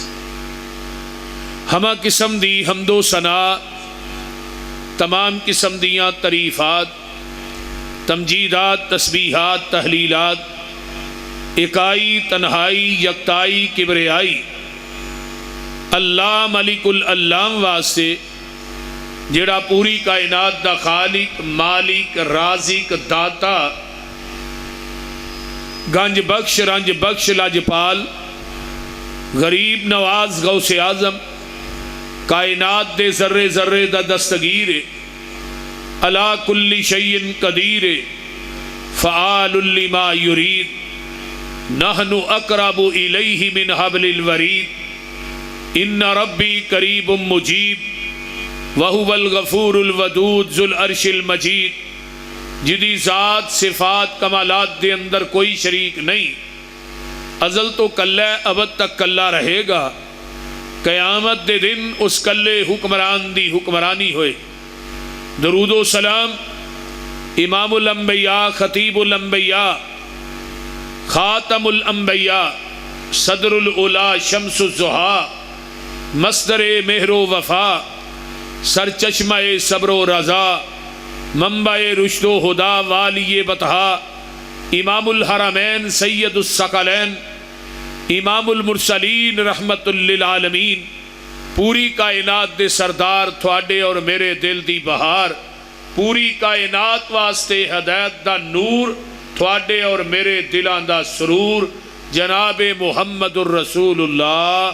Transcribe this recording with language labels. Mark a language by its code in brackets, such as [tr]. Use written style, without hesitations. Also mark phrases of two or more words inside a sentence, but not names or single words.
[pa] ہمہ قسم دی حمد و ثنا، تمام قسم دیاں تعریفات، تمجیدات، تسبیحات، تحلیلات، اکائی تنہائی یکتائی کبریائی اللہ ملک العلام واسطے، جڑا پوری کائنات دا خالق، مالک، رازق، داتا، گنج بخش، رنج بخش، لاجپال، غریب نواز، غوث اعظم، کائنات دے ذرے ذرے دا دستگیر، [ar] علا کل شیء قدیر، فعال لما یرید، نحن اقرب الیہ من حبل الورید، ان ربی قریب مجیب، وہو الغفور الودود ذو العرش المجید، [pa] جدی ذات صفات کمالات دے اندر کوئی شریک نہیں، ازل تو کلہ ابد تک کلہ رہے گا، قیامت دے دن اس کلے حکمران دی حکمرانی ہوئے۔ درود و سلام امام الانبیاء، خطیب الانبیاء، خاتم الانبیاء، صدر العلا، شمس الضحیٰ، مصدر مہر و وفا، سرچشمہ صبر و رضا، منبع رشد و ہدا، والی بطحا، امام الحرمین، سید الثقلین، امام المرسلین، رحمت للعالمین، پوری کائنات دے سردار، تھوڑے اور میرے دل دی بہار، پوری کائنات واسطے ہدایت دا نور، تھوڑے اور میرے دلان دا سرور، جناب [ar] محمد الرسول اللہ۔